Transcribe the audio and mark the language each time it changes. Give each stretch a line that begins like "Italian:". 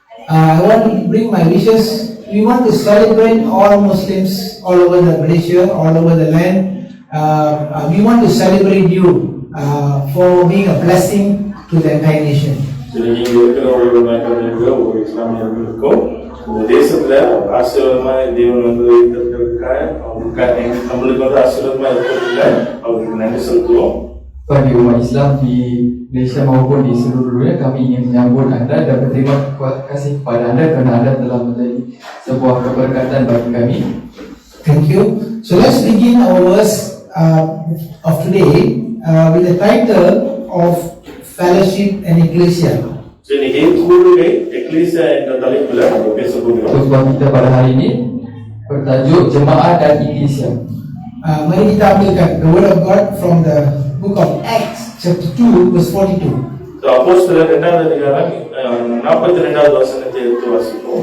English: I want to bring my wishes. We want to celebrate all Muslims all over the Malaysia, all over the land. We want to celebrate you for being a blessing to the entire nation.
Tamil: இன்னைக்கு இங்க இருக்கிறவர்கள் மக்களுக்கு ஒரு இஸ்லாமியர்களுக்கும் இந்த தேசத்துல ஆசீர்வாதமா தேவன் வந்து இருக்கிறதுக்காக நம்மளுக்கு வந்து ஆசீர்வாதமா இருக்கிறதுல அவருக்கு நன்றி செலுத்துவோம்.
Malay: Bagi umat Islam di Malaysia maupun di seluruh dunia, kami ingin menyambut anda dan berterima kasih kepada anda kerana anda telah menjadi sebuah keberkatan bagi kami.
English: Thank you. So let's begin our verse of today with the title of Fellowship and Ecclesia.
Tamil: இன்னைக்கு கூடுகை ecclesia என்ற தலைப்புல நம்ம பேச போகிறோம்.
Malay: Khutbah kita pada hari ini bertajuk Jemaah dan Ikhlisia. Mari kita ambilkan
English: the word of God from the book of Acts chapter 2 verse 42.
Tamil: அப்போஸ்தலர் 2வது அதிகாரம் 42வது வசனத்தை எடுத்து வாசிப்போம்.